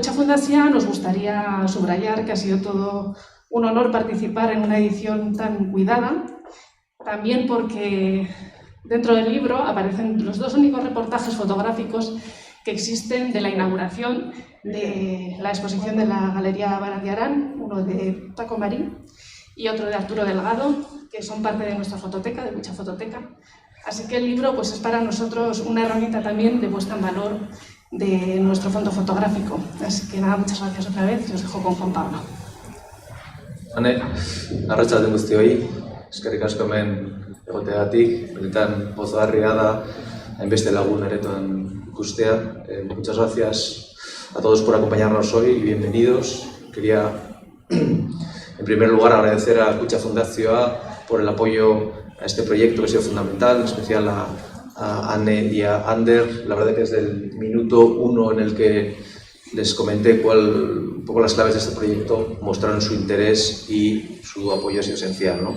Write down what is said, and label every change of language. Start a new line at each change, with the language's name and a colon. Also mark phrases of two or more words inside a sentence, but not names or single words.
Spanish: Kutxa Fundazioa nos gustaría subrayar que ha sido todo un honor participar en una edición tan cuidada, también porque dentro del libro aparecen los dos únicos reportajes fotográficos que existen de la inauguración de la exposición de la Galería Barandiarán, uno de Paco Marín y otro de Arturo Delgado, que son parte de nuestra fototeca, de Kutxa Fototeca. Así que el libro pues, es para nosotros una herramienta también de puesta en valor de nuestro fondo fotográfico. Así que nada, muchas gracias otra vez y os dejo con Juan Pablo.
Basque: Ane, arratsalde guztioi, eskerrik asko hemen egoteagatik, benetan pozgarria da hainbeste lagun aretoan ikustea.
Spanish: Muchas gracias a todos por acompañarnos hoy y bienvenidos. Quería, en primer lugar, agradecer a Kutxa Fundazioa por el apoyo a este proyecto que ha sido fundamental, en especial a Anne y a Ander. La verdad que desde el minuto uno en el que les comenté un poco las claves de este proyecto, mostraron su interés y su apoyo ha sido esencial, ¿no?